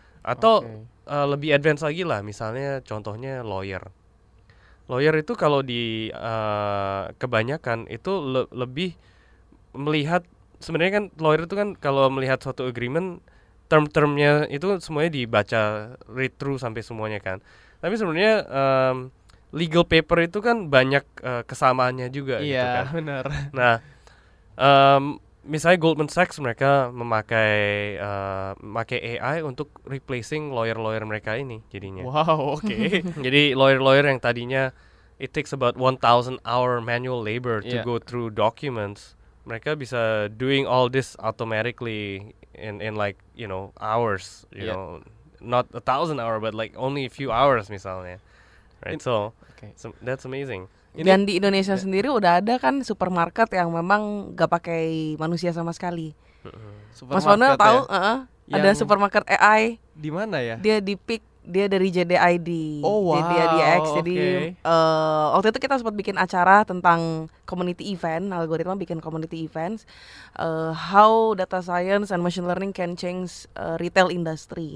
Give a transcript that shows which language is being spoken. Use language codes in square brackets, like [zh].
[id] Atau lebih advance lagi lah, misalnya contohnya lawyer itu kalau di kebanyakan itu lebih melihat, sebenarnya kan lawyer itu kan kalau melihat suatu agreement, term-termnya itu semuanya dibaca, read through sampai semuanya kan. Tapi sebenarnya legal paper itu kan banyak kesamaannya juga gitu kan. Iya, benar. Nah, misalnya Goldman Sachs mereka memakai AI untuk replacing lawyer mereka ini jadinya. Wow, oke. [en] Jadi lawyer yang tadinya it takes about 1,000 hour manual labor to go through documents, mereka bisa doing all this automatically in like hours, you know, not 1,000 hour but like only a few hours misalnya, right? So that's amazing. [id] Dan di Indonesia sendiri udah ada kan supermarket yang memang gak pakai manusia sama sekali. Mas Manuel tahu ada supermarket AI. Di mana ya? Dia di Pick, dia dari JDID. JDIDX. [en] Jadi waktu itu kita sempat bikin acara tentang community event, algoritma bikin community events, how data science and machine learning can change retail industry.